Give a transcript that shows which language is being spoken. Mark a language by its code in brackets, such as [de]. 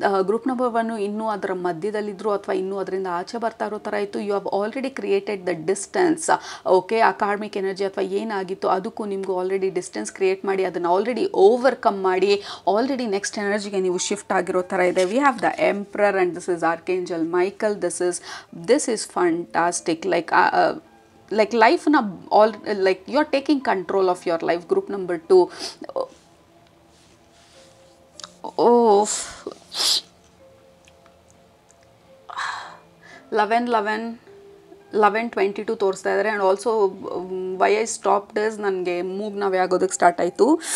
[kn] Group number 1 ಇನ್ನೂ ಅದರ ಮಧ್ಯದಲ್ಲಿದ್ದರು ಅಥವಾ ಇನ್ನೂ ಅದರಿಂದ ಆಚೆ ಬರ್ತಾ ಇರೋ ಥರ ಇತ್ತು. [en] You have already created the distance. [kn] Okay, ಆ ಕಾರ್ಮಿಕ್ ಎನರ್ಜಿ ಅಥವಾ ಏನಾಗಿತ್ತು ಅದಕ್ಕೂ ನಿಮಗೂ ಆಲ್ರೆಡಿ ಡಿಸ್ಟೆನ್ಸ್ ಕ್ರಿಯೇಟ್ ಮಾಡಿ ಅದನ್ನು ಆಲ್ರೆಡಿ ಓವರ್ಕಮ್ ಮಾಡಿ ಆಲ್ರೆಡಿ ನೆಕ್ಸ್ಟ್ ಎನರ್ಜಿಗೆ ನೀವು ಶಿಫ್ಟ್ ಆಗಿರೋ ಥರ ಇದೆ. [en] We have the emperor and this is archangel Michael. This is fantastic. like life na all, like you are taking control of your life. Group number 2. [kn] Oh, 11-22 ತೋರಿಸ್ತಾ ಇದ್ದಾರೆ. [en] and also why I stopped is [kn] ನನಗೆ ಮೂಗ್ ನಾವೇ ಆಗೋದಕ್ಕೆ start ಆಯಿತು.